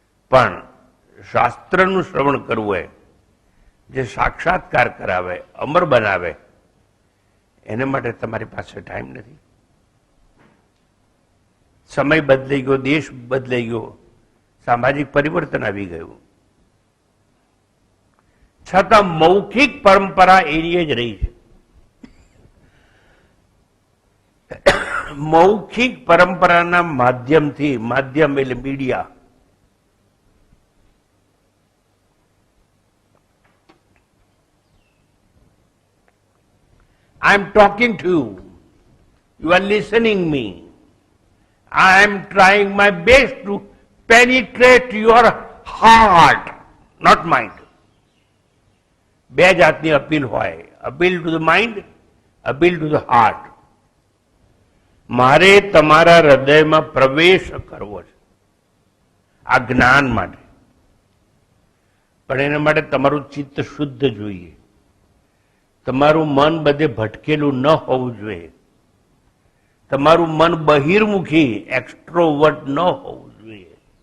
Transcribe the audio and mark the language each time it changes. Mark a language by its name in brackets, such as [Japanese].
[Gujarati] પણ શાસ્ત્રનું શ્રવણ કરવું હોય, જે સાક્ષાત્કાર કરાવે, અમર બનાવે, એને માટે તમારી પાસે ટાઈમ નથી. સમય બદલાઈ ગયો, દેશ બદલાઈ ગયો, સામાજિક પરિવર્તન આવી ગયું, છતાં મૌખિક પરંપરા એની જ રહી છે. મૌખિક પરંપરાના માધ્યમથી, માધ્યમ એટલે media, [English] I am talking to you, you are listening me, I am trying my best to penetrate your heart, not mind. [Gujarati] બે જાતની અપીલ હોય, [English] Appeal to the mind, appeal to the heart. [Gujarati] મારે તમારા હૃદયમાં પ્રવેશ કરવો છે આ જ્ઞાન માટે, પણ એના માટે તમારું ચિત્ત શુદ્ધ જોઈએ, તમારું મન બધે ભટકેલું ન હોવું જોઈએ, તમારું મન બહિર્મુખી એક્સ્ટ્રોવર્ટ ન હોવું જોઈએ.